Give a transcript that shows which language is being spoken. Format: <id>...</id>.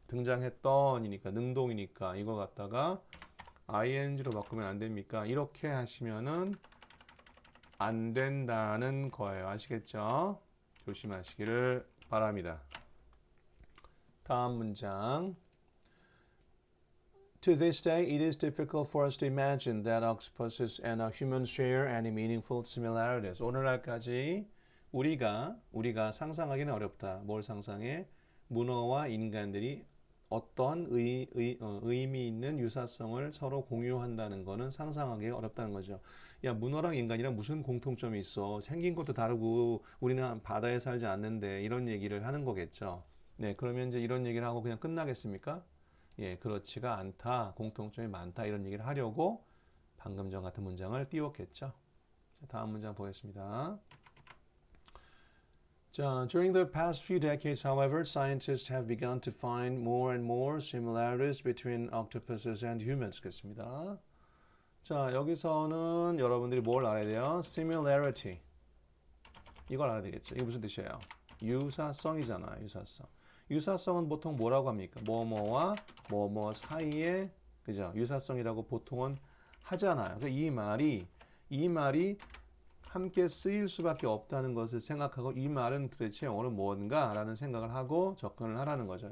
<ko>등장했던이니까 능동이니까 이거 갖다가 ing로 바꾸면 안 됩니까? 이렇게 하시면은 안 된다는 거예요. 아시겠죠? 조심하시기를 바랍니다. 다음 문장.</ko> <en>To this day, it is difficult for us to imagine that octopuses and humans share any meaningful similarities.</en> <ko>오늘날까지 우리가 상상하기는 어렵다. 뭘 상상해? 문어와 인간들이 어떤 의미 있는 유사성을 서로 공유한다는 거는 상상하기가 어렵다는 거죠. 야, 문어랑 인간이랑 무슨 공통점이 있어? 생긴 것도 다르고 우리는 바다에 살지 않는데 이런 얘기를 하는 거겠죠. 네, 그러면 이제 이런 얘기를 하고 그냥 끝나겠습니까? 예, 그렇지가 않다. 공통점이 많다. 이런 얘기를 하려고 방금 전 같은 문장을 띄웠겠죠. 자, 다음 문장 보겠습니다. 자,</ko> <en>during the past few decades, however, scientists have begun to find more and more similarities between octopuses and humans.</en> <ko>겠습니다. 자, 여기서는 여러분들이 뭘 알아야 돼요? similarity. 이걸 알아야 되겠죠. 이게 무슨 뜻이에요? 유사성이잖아, 유사성. 유사성은 보통 뭐라고 합니까? 뭐뭐와 뭐뭐 사이에, 그죠? 유사성이라고 보통은 하잖아요. 이 말이 함께 쓰일 수밖에 없다는 것을 생각하고 이 말은 도대체 영어로 뭔가 라는 생각을 하고 접근을 하라는 거죠.</ko>